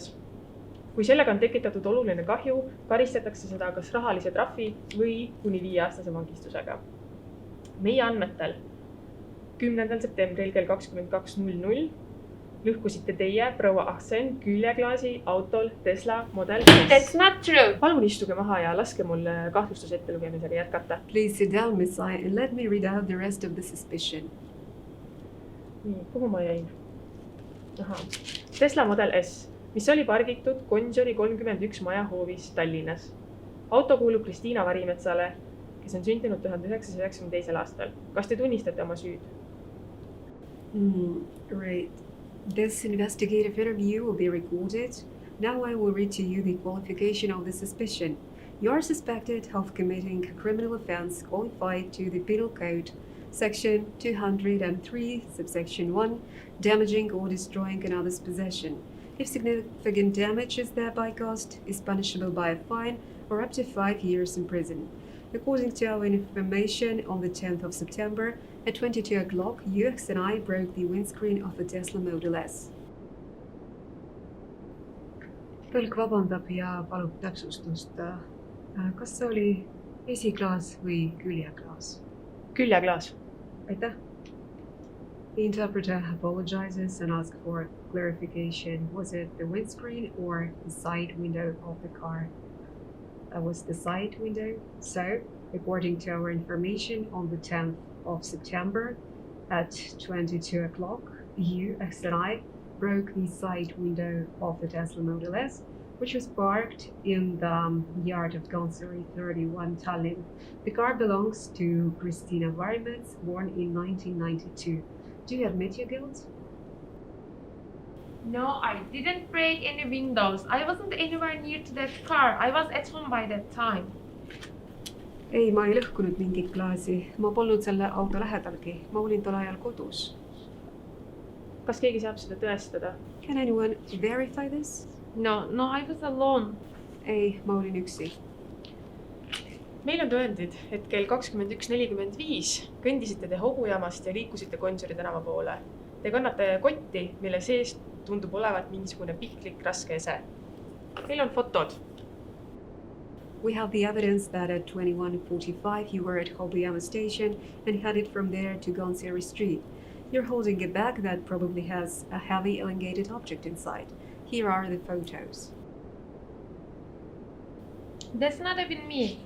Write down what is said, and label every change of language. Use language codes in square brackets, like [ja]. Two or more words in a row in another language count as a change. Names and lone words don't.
[et] Kui sellega on tekitatud oluline kahju, karistatakse seda kas rahalise trahvi või kuni 5-aastase vangistusega. Meie andmetel 10. septembril kell 22.00 lõhkusite teie, proua Ahsen, küljeklaasi autol Tesla Model S. [en] That's not true. [et] Palun istuge maha ja laske mul kahtlustuse ettelugemisega jätkata. [en] Please sit down, Miss I, and let me read out the rest of the suspicion. [et] Nii, kuhu ma jäin? Tesla Model S, mis oli pargitud Gonsiori 31 maja hoovis Tallinnas. Auto kuulub Kristiina Varimetsale, kes on sündinud 1992. aastal. Kas te tunnistate oma süüd? [en] Right. This investigative interview will be recorded. Now I will read to you the qualification of the suspicion. You are suspected of committing a criminal offense qualified to the Penal Code, Section 203, subsection 1, damaging or destroying another's possession. If significant damage is thereby caused, is punishable by a fine or up to 5 years in prison. According to our information, on the 10th of September, at 22 o'clock, you, Ahsen, broke the windscreen of a Tesla Model S. [et] Tõlk vabandab ja palub täpsustust. Kas see oli esiklaas või küljeklaas? Küljeklaas. Aitäh. [en] The interpreter apologizes and asks for clarification. Was it the windscreen or the side window of the car? That was the side window. So, according to our information, on the 10th of September at 22 o'clock, you, Ahsen, broke the side window of the Tesla Model S, which was parked in the yard of Gonsiori 31, Tallinn. The car belongs to Kristiina Varimets, born in 1992. Do you admit your guilt? No, I didn't break any windows. I wasn't anywhere near to that car. I was at home by that time. [et] Ei, ma ei lõhkunud mingit klaasi. Ma polnud selle auto lähedalgi. Ma olin tol ajal kodus. Kas keegi saab seda tõestada? [en] Can anyone verify this? No, I was alone. [et] Ei, ma olin üksi. Meil on tõendid, et kell 21.45 kõndisite te hobujaamast ja liikusite Gonsiori tänava poole. Te kannate kotti, mille sees tundub olevat mingisugune pihklik raske ese. Meil on fotod. [en] We have the evidence that at 21:45 you were at Hobuyama station and headed from there to Gonsiori Street. You're holding a bag that probably has a heavy elongated object inside. Here are the photos. That's not even me.